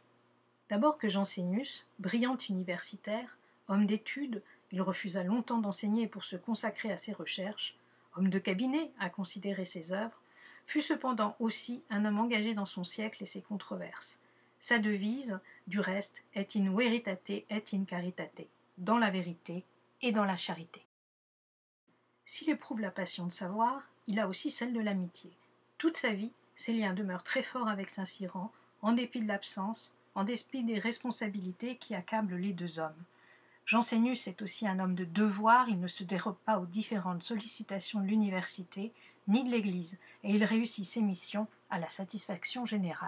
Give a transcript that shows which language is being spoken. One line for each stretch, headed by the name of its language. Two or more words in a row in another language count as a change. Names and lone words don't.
French: D'abord que Jansénius, brillant universitaire, homme d'études, il refusa longtemps d'enseigner pour se consacrer à ses recherches, homme de cabinet à considérer ses œuvres, fut cependant aussi un homme engagé dans son siècle et ses controverses. Sa devise, du reste, est
Latin: in veritate et in caritate,
French: dans la vérité et dans la charité. S'il éprouve la passion de savoir, il a aussi celle de l'amitié. Toute sa vie, ses liens demeurent très forts avec Saint-Cyran, en dépit de l'absence, en dépit des responsabilités qui accablent les 2 hommes. Jansénius est aussi un homme de devoir, il ne se dérobe pas aux différentes sollicitations de l'université ni de l'Église, et il réussit ses missions à la satisfaction générale.